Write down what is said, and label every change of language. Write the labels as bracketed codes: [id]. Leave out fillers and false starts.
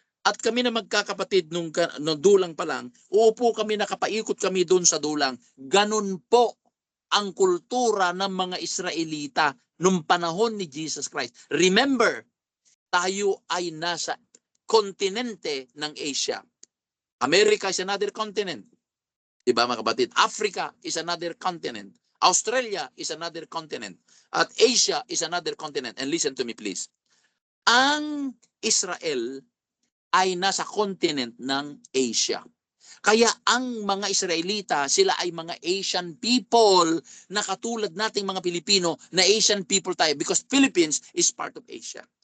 [tl] At kami na magkakapatid nung dulang pa lang, uupo kami, nakapaikot kami doon sa dulang. Ganun po ang kultura ng mga Israelita nung panahon ni Jesus Christ. [en] Remember, [tl] tayo ay nasa kontinente ng Asia. [en] America is another continent. [tl] Diba mga kapatid? [en] Africa is another continent. Australia is another continent. At Asia is another continent. And listen to me please. [tl] Ang Israel ay nasa continent ng Asia. Kaya ang mga Israelita, sila ay mga Asian people na katulad nating mga Pilipino na Asian people tayo [en] because Philippines is part of Asia.